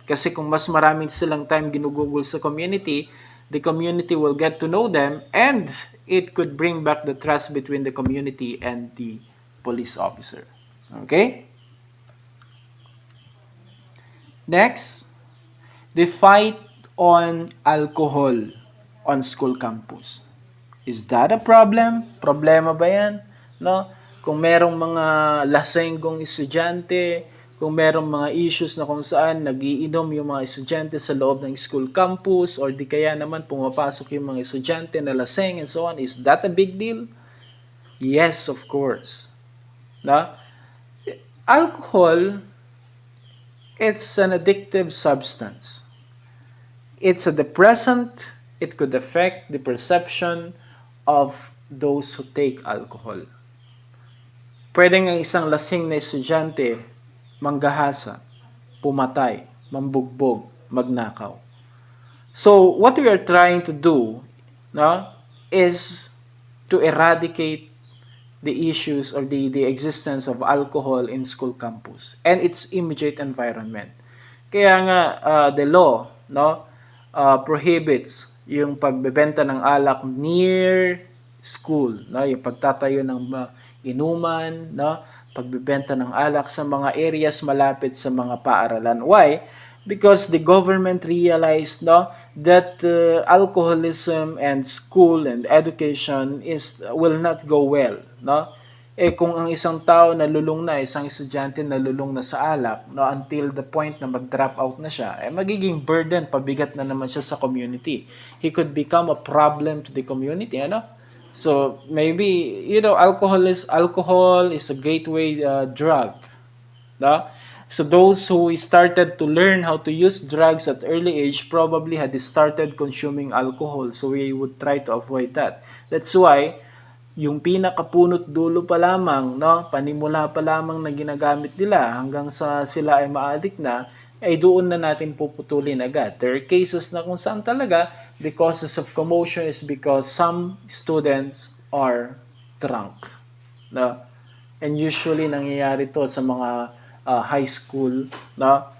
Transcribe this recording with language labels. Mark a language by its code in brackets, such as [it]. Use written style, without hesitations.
[tl] Kasi kung mas maraming silang time ginugugol sa community, [en] the community will get to know them, and it could bring back the trust between the community and the police officer. Okay? Next, the fight on alcohol on school campus. Is that a problem? [tl] Problema ba yan? [en] No? [tl] Kung merong mga lasenggong estudyante, kung merong mga issues na kung saan nagiinom yung mga estudyante sa loob ng school campus, or di kaya naman pumapasok yung mga estudyante na laseng and so on, [en] is that a big deal? Yes, of course. No? Alcohol, it's an addictive substance. It's a depressant. It could affect the perception of those who take alcohol. [tl] Pwedeng ang isang lasing na estudyante manggahasa, pumatay, mambugbog, magnakaw. [en] So, what we are trying to do, no, is to eradicate the issues or the existence of alcohol in school campus and its immediate environment. [tl] Kaya nga, the law, no, prohibits yung pagbebenta ng alak near school, no, yung pagtatayo ng inuman, no, pagbebenta ng alak sa mga areas malapit sa mga paaralan. [en] Why? Because the government realized, no, that alcoholism and school and education will not go well, no. [tl] Kung ang isang tao nalulung na, isang estudyante nalulung na sa alak, no, until the point na mag-drop out na siya, magiging burden, pabigat na naman siya sa community. [en] He could become a problem to the community, ano? So maybe, alcohol is a gateway drug, no? So those who started to learn how to use drugs at early age probably had started consuming alcohol. So we would try to avoid that. That's why [tl] yung pinakapunot dulo pa lamang, no, panimula pa lamang na ginagamit nila hanggang sa sila ay ma-addict na, ay doon na natin puputulin agad. [en] There are cases [tl] na kung saan talaga [en] the causes of commotion is because some students are drunk. No? And usually [tl] nangyayari to sa mga high school, no?